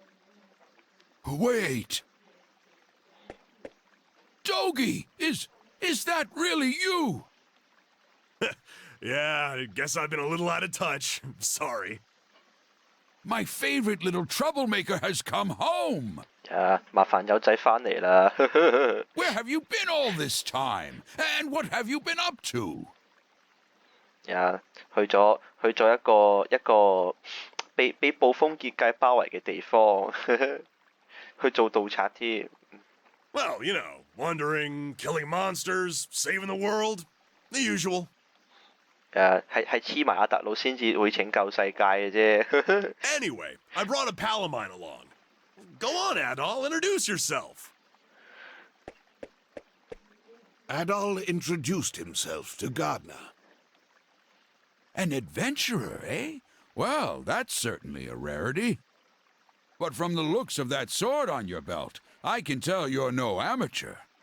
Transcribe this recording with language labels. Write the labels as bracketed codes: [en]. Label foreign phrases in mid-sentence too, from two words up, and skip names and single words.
[en] Wait! Dogie! Is that really you? Yeah, I guess I've been a little out of touch. Sorry. My favorite little troublemaker has come home! [yue] 麻煩友仔返嚟啦。 [en] Where have you been all this time? And what have you been up to? [yue] 去咗一個被暴風結界包圍嘅地方，去做盜賊添。 [en] Well, you know, wandering, killing monsters, saving the world. The usual. [yue] 係黐埋阿特魯先至會拯救世界嘅啫。 [en] Anyway, I brought a pal of mine along. Go on, Adol, introduce yourself. Adol introduced himself to Gardner. An adventurer, eh? Well, that's certainly a rarity. But from the looks of that sword on your belt, I can tell you're no amateur.